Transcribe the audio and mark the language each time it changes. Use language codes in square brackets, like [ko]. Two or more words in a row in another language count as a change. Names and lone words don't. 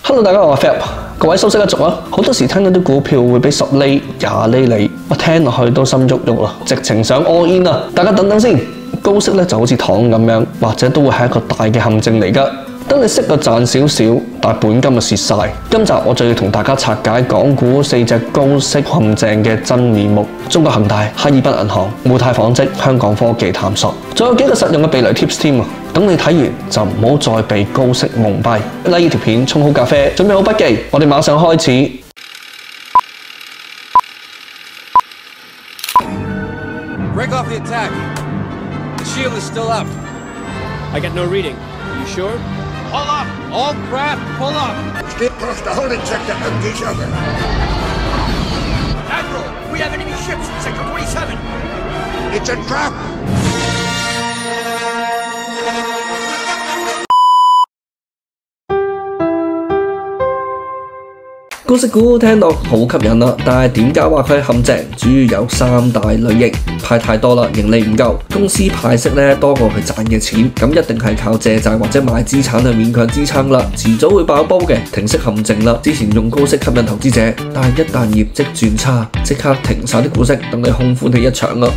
[yue] Hello， 大家好，我係 Philip， 各位收息一族啊！好多時聽到啲股票會俾10厘、20厘你，我聽落去都心喐喐啦，直情想 [en] all in [yue] 啊！大家等等先，高息咧就好似糖咁樣，或者都會係一個大嘅陷阱嚟㗎。等你息就賺少少，但係本金就蝕晒。今集我就要同大家拆解港股4隻高息陷阱嘅真面目：中國恒大、哈爾濱銀行、互太紡織、香港科技探索，仲有幾個實用嘅避雷 tips 添啊！等你睇完就唔好再被高息蒙蔽。like 呢條片，沖好咖啡，準備好筆記，我哋馬上開始。 [en] Break off the attack. The shield is still up. I get no reading. You sure? Pull up! All craft, pull up! Stay across the holding sector and each other. Admiral, we have enemy ships in Sector 27. It's a trap! [yue] 高息股聽到好吸引啦，但係點解話佢係陷阱？主要有3大類型，派太多啦，盈利唔夠，公司派息咧多過佢賺嘅錢，咁一定係靠借債或者賣資產去勉強支撐啦，遲早會爆煲嘅，停息陷阱啦。之前用高息吸引投資者，但係一旦業績轉差，即刻停晒啲股息，等你空歡喜一場啦。